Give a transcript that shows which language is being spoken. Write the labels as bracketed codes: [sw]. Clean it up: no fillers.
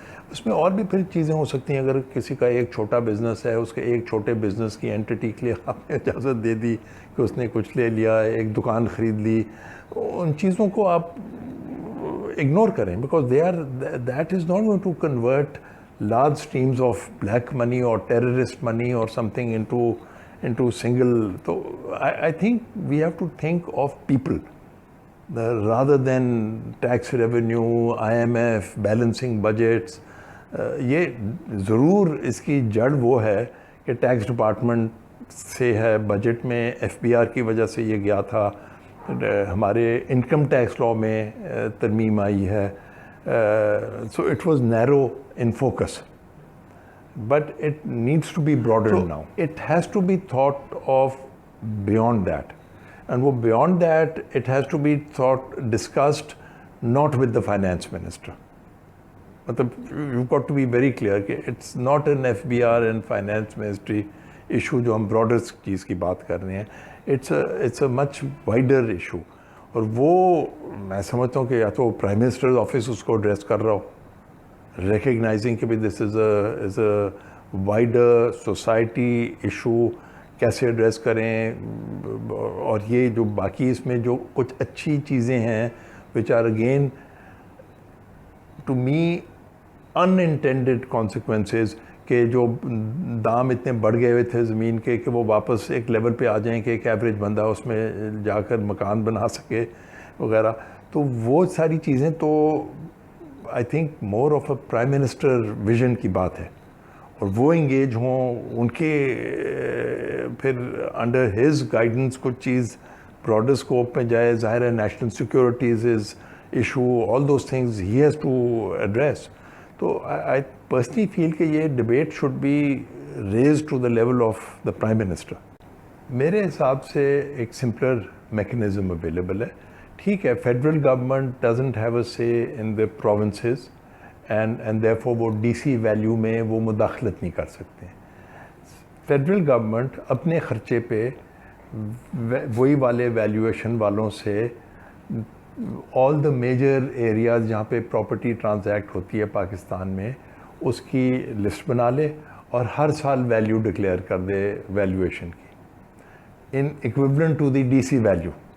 [ur] اس میں اور بھی پھر چیزیں ہو سکتی ہیں. اگر کسی کا ایک چھوٹا بزنس ہے, اس کے ایک چھوٹے بزنس کی اینٹی کے لیے آپ نے اجازت دے دی کہ اس نے کچھ لے لیا, ایک دکان خرید لی, ان چیزوں کو آپ اگنور کریں, [en] Because that is not going to convert large streams of black money or terrorist money or something into single. So I think we have to think of people rather than tax revenue, IMF, balancing budgets. [ur] یہ ضرور اس کی جڑ وہ ہے کہ tax department سے ہے, budget میں FBR کی وجہ سے یہ گیا تھا, ہمارے انکم ٹیکس لاء میں ترمیم آئی ہے. [en] So it was narrow in focus, but it needs to be broadened now. It has to be thought of beyond that, and beyond that it has to be discussed not with the finance minister. You've got to be very clear that it's not an FBR and finance ministry issue [ur] جو ہم broader چیز کی بات کر رہے ہیں. [en] It's a much wider issue. [ur] اور وہ میں سمجھتا ہوں کہ یا تو پرائم منسٹر آفس اس کو ایڈریس کر رہا ہو, ریکگنائزنگ کہ [en] this is a wider society issue, [ur] کیسے ایڈریس کریں. اور یہ جو باقی اس میں جو کچھ اچھی چیزیں ہیں [en] which are again to me unintended consequences, [ur] کہ جو دام اتنے بڑھ گئے ہوئے تھے زمین کے کہ وہ واپس ایک لیول پہ آ جائیں کہ ایک ایوریج بندہ اس میں جا کر مکان بنا سکے وغیرہ. تو وہ ساری چیزیں تو [en] I think more of a prime minister vision [ur] کی بات ہے, اور وہ انگیج ہوں, ان کے پھر [en] under his guidance [ur] کچھ چیز براڈر اسکوپ میں جائے. ظاہر ہے [en] National securities is issue, all those things he has to address. تو I personally feel کہ یہ debate should be raise to the level of the prime minister. [ur] میرے حساب سے ایک سمپلر میکنزم اویلیبل ہے. [en] ٹھیک ہے, federal government doesn't have a say in the provinces and therefore [ur] وہ ڈی سی ویلیو میں وہ مداخلت نہیں کر سکتے. فیڈرل گورنمنٹ اپنے خرچے پہ وہی والے ویلیویشن والوں سے [en] all the major areas [ur] جہاں پہ پراپرٹی ٹرانزیکٹ ہوتی ہے پاکستان میں, اس کی لسٹ بنا لے اور ہر سال ویلیو ڈکلیئر کر دے ویلیویشن کی [en] In equivalent to the D C value.